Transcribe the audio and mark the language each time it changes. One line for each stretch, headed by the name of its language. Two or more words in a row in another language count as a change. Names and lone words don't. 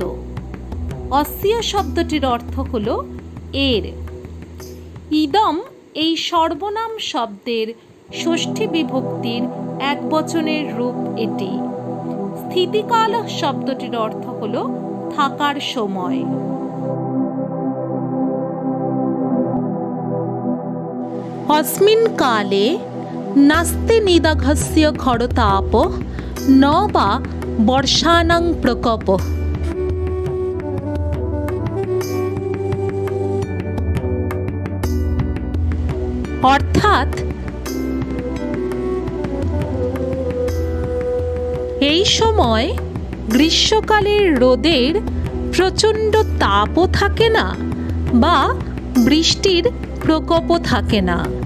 Bangla: অস্য শব্দটির অর্থ হলো এর। ইদম এই সর্বনাম শব্দের ষষ্ঠী বিভক্তির একবচনের রূপ এটি। স্থিতিকাল শব্দটির অর্থ হল থাকার সময়।
Sanskrit: अस्मिन् काले नास्ति निदाघस्य खरतापः न वा वर्षाणां प्रकोपः,
Bangla: অর্থাৎ এই সময় গ্রীষ্মকালের রোদের প্রচণ্ড তাপও থাকে না বা বৃষ্টির প্রকোপও থাকে না।